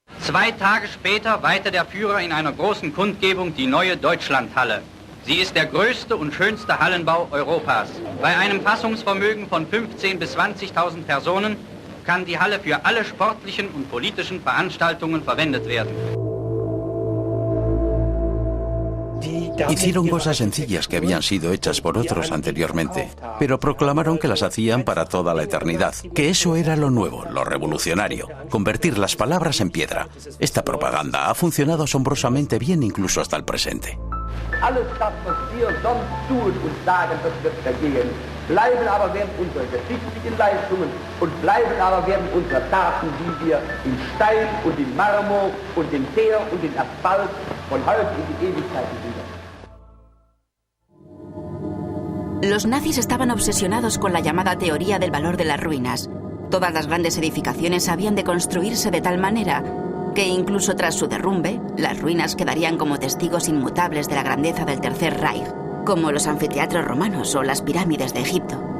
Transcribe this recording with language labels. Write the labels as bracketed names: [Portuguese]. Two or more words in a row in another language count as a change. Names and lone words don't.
[German] 2 Tage später weihte der Führer in einer großen Kundgebung die neue Deutschlandhalle. Sie ist der größte und schönste Hallenbau Europas. Bei einem Fassungsvermögen von 15.000 bis 20.000 Personen kann die Halle für alle sportlichen und politischen Veranstaltungen verwendet werden. [Spanish] Hicieron cosas sencillas que habían sido hechas por otros anteriormente, pero proclamaron que las hacían para toda la eternidad, que eso era lo nuevo, lo revolucionario, convertir las palabras en piedra. Esta propaganda ha funcionado asombrosamente bien incluso hasta el presente. [German] Alles das, was wir sonst tun und sagen, das wird vergehen. Bleiben aber werden unsere geschichtlichen Leistungen und bleiben aber werden unsere Taten, die wir in Stein und in Marmor und in Teer und in Asphalt von heute in die Ewigkeit wieder. [Spanish] Los nazis estaban obsesionados con la llamada teoría del valor de las ruinas. Todas las grandes edificaciones habían de construirse de tal manera que incluso tras su derrumbe, las ruinas quedarían como testigos inmutables de la grandeza del Tercer Reich, como los anfiteatros romanos o las pirámides de Egipto.